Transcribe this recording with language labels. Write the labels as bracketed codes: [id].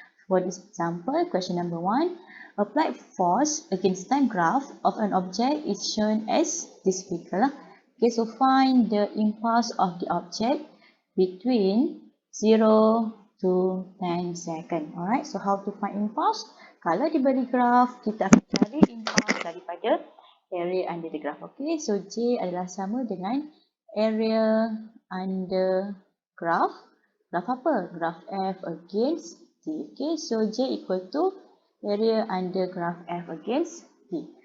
[en] For this example, question number 1, applied force against time graph of an object is shown as this figure. Okay, so find the impulse of the object between 0 to 10 seconds. Alright, so how to find impulse? [ms] Kalau diberi graf, kita akan cari impulse daripada [en] area under the graph. [ms] Okay, so J adalah sama dengan [en] area under graph. Graph apa? Graph F against T. Okay, so J equal to area under graph F against T.